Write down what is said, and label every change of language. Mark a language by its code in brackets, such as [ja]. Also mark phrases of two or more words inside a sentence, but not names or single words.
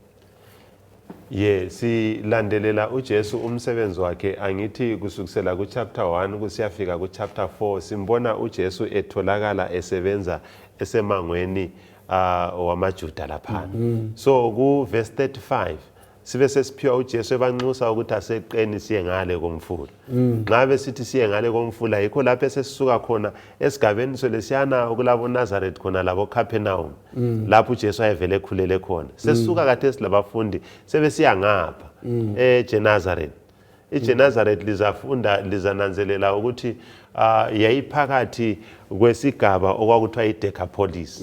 [nd] Silandelela uJesu umsebenzi wakhe angithi kusukisela ku chapter 1 kusiyafika ku chapter 4 simbona uJesu etholakala esebenza esemangweni wamaJuda laphana. So ku verse 35 sibe sesiphiwa uJesu ebanxusa ukuthi aseqeni siye ngale komfula. Ngabe sithi siye ngale komfula yikho lapho esisuka khona esigabeni solesiyana okulabo Nazareth khona labo Capernaum lapho uJesu ayevele ekhulele khona. Sesisuka kade silabafundi sebesiya ngapha eGenazareth. iGenazareth lizananzelela ukuthi yayiphakathi kwesigaba okwakuthiwa iDecapolis.